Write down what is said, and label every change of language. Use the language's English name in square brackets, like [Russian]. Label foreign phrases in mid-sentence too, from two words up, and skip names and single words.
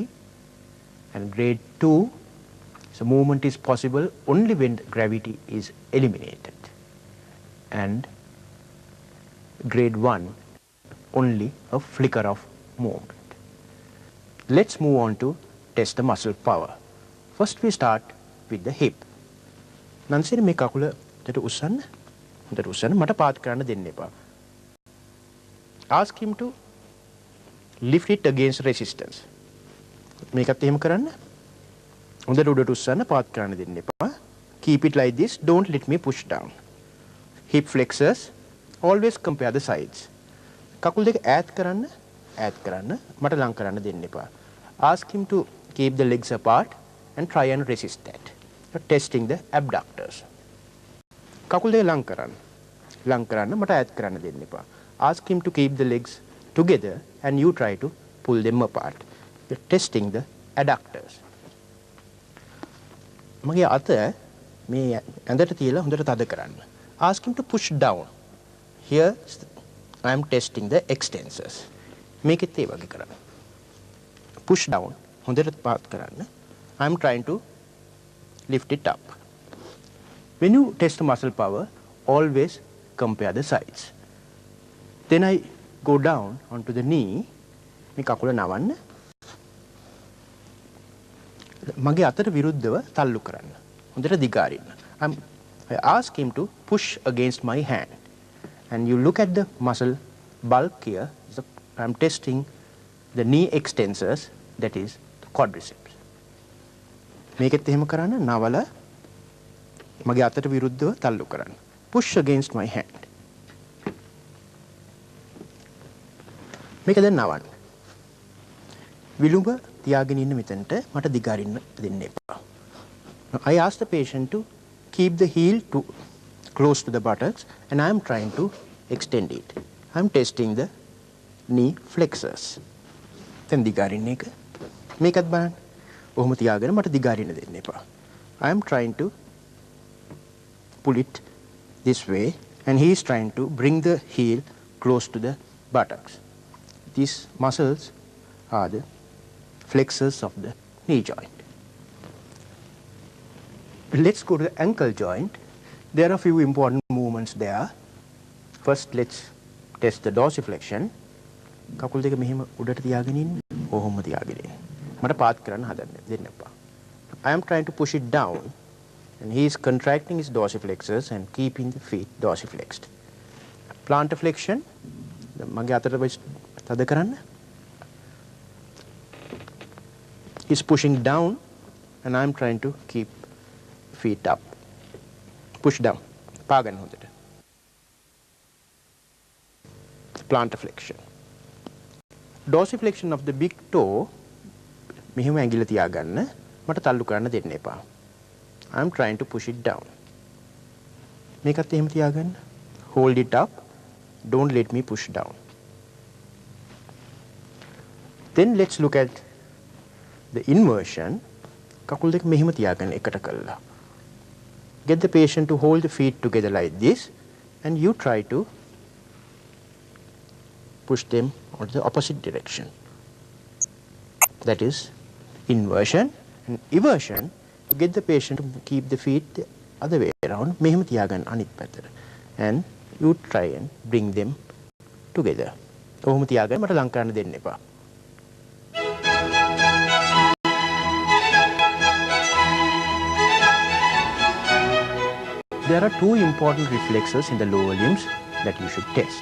[English] And grade 2, so movement is possible only when gravity is eliminated. And grade 1, only a flicker of movement. Let's move on to test the muscle power. First we start with the hip. [Sinhala] Nansiri මේ කකුල දෙට උස්සන්න. හොඳට උස්සන්න. මට පාත් කරන්න දෙන්න එපා. [English] Ask him to lift it against resistance. [Sinhala] මේකත් එහෙම කරන්න. හොඳට උඩට උස්සන්න, පාත් කරන්න දෙන්න එපා. [English] Keep it like this. Don't let me push down. Hip flexors. Always compare the sides. [Sinhala] කකුල් දෙක ඈත් කරන්න. ඈත් කරන්න. මට ලං කරන්න දෙන්න එපා. [English] Ask him to keep the legs apart and try and resist that. You're testing the abductors. [Sinhala] කකුල් දෙක ලං කරන්න. ලං කරන්න මට ඈත් කරන්න දෙන්න එපා. [English] Ask him to keep the legs together and you try to pull them apart. You're testing the adductors. [Sinhala] මගේ අත මේ ඇඳට තියලා හොඳට තද කරන්න. [English] Ask him to push down. Here I am testing the extensors. [Sinhala] මේකෙත් ඒ වගේ කරන්න. [English] Push down. [Sinhala] හොඳට පාත් කරන්න. [English] I am trying to lift it up. When you test muscle power, always compare the sides. Then I go down onto the knee. [Sinhala] මේ කකුල නවන්න. මගේ අතට විරුද්ධව තල්ලු කරන්න. හොඳට දිගාරින්න. [English] I ask him to push against my hand. And you look at the muscle bulk here. So I'm testing the knee extensors, that is the quadriceps. [Sinhala] මේකත් එහෙම කරන්න. නවල මගේ අතට විරුද්ධව තල්ලු කරන්න. [English] Push against my hand. [Sinhala] මේක දැන් නවන්න. විලුඹ තියාගෙන ඉන්න මෙතනට මට දිගාරින්න දෙන්න එපා. [English] I ask the patient to keep the heel close to the buttocks and I am trying to extend it. I am testing the knee flexors. [Sinhala] දැන් දිගාරින්න එක. මේකත් බලන්න. ඔහොම තියාගෙන මට දිගාරින්න දෙන්න එපා. [English] I am trying to pull it this way and he is trying to bring the heel close to the buttocks. These muscles are the flexors of the knee joint. Let's go to the ankle joint. There are a few important movements movements there. First, let's test the dorsiflexion. [Sinhala] කකුල් දෙක මෙහෙම උඩට තියාගෙන ඉන්න. කොහොමද තියාගෙන ඉන්නේ? මට පාත් කරන්න හදන්න දෙන්න එපා. [English] I am trying to push it down and he is contracting his dorsiflexors and keeping the feet dorsiflexed. Plantar flexion. [Sinhala] මගේ අතට තද කරන්න. [English] He's pushing down and I am trying to keep feet up. Push down. [Sinhala] පාගන්න හොඳට. [English] Plantar flexion. Dorsiflexion of the big toe. [Sinhala] මෙහෙම ඇඟිල්ල තියාගන්න. මට තල්ලු කරන්න දෙන්න එපා. [English] I am trying to push it down. [Sinhala] මේකත් එහෙම තියාගන්න. [English] Hold it up. Don't let me push down. Then let's look at the inversion. [Sinhala] කකුල් දෙක මෙහෙම තියාගන්න එකට කරලා. [English] Get the patient to hold the feet together like this and you try to push them on the opposite direction. That is inversion. And eversion, to get the patient to keep the feet the other way around, [Sinhala] මෙහෙම තියාගන්න අනිත් පැත්තට. [English] And you try and bring them together. [Sinhala] කොහොම තියාගන්න මට ලං කරන්න දෙන්න එපා. [English] There are two important reflexes in the lower limbs that you should test.